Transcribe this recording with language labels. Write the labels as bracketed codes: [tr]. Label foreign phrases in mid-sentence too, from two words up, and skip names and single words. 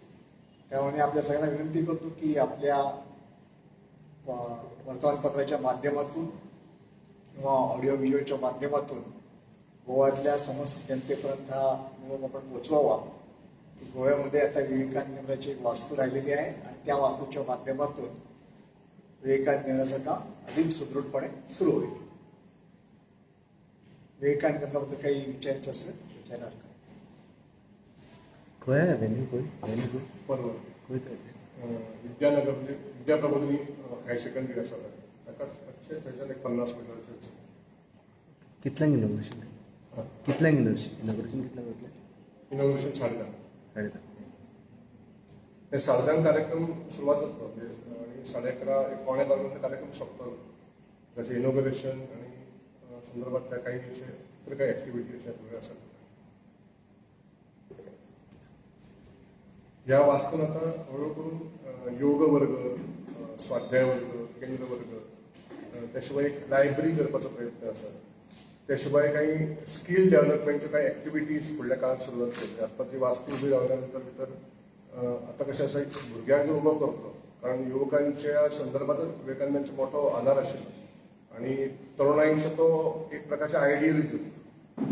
[mr] त्यामुळे आपल्या सगळ्यांना विनंती करतो की आपल्या वर्तमानपत्राच्या माध्यमातून किंवा ऑडिओ व्हिज्युअलच्या माध्यमातून गोव्यातल्या समस्त जनतेपर्यंत हा निरोप आपण पोचवावा की गोव्यामध्ये आता विवेकानंद केंद्राची एक वास्तू राहिलेली आहे आणि त्या वास्तूच्या माध्यमातून विवेकानंद केंद्राचं काम अधिक सुदृढपणे सुरू होईल. विवेकानंद केंद्राबद्दल काही विचारायचं असेल विचारणार का? [hi] कोई है वेन्यू कोई [mr] बरोबर [hi] कोई तो [kok] विद्यानगर म्हणजे विद्याप्रबोधिनी [en] higher secondary [kok] आसा ताकाच थंयच्यान एक 50 मिटरचें कितल्यांक इनॉग्रेशन कितल्यांक इनॉग्रेशन कितल्यांक जातलें? इनॉग्रेशन 10:30 10:30 हे 10:30 कार्यक्रम सुरवात जातलो म्हणजे आणि 11:30 एक 11:15 कार्यक्रम सोंपतलो त्याचे इनॉग्रेशन आणि संदर्भात त्या काही असे इतर काही ॲक्टिव्हिटी अशा सगळ्या आसात. ह्या वास्तून आता हळूहळू करून योग वर्ग, स्वाध्याय वर्ग, केंद्र वर्ग, त्या शिवाय एक लायब्ररी करपाचो प्रयत्न आसा. त्या शिवाय काही [en] skill developmentच्यो [kok] काही ॲक्टिव्हिटीज फुडल्या काळात सुरवात केली. आता ती वास्तू उभी रावल्या भितर आता कशें आसा एक भुरग्याक जो उबो करतो कारण युवकांच्या संदर्भातच विवेकानंदांचो मोठो आधार आशिल्लो आणि तरुणाईंचो तो एक प्रकारचे आयडियलिझम.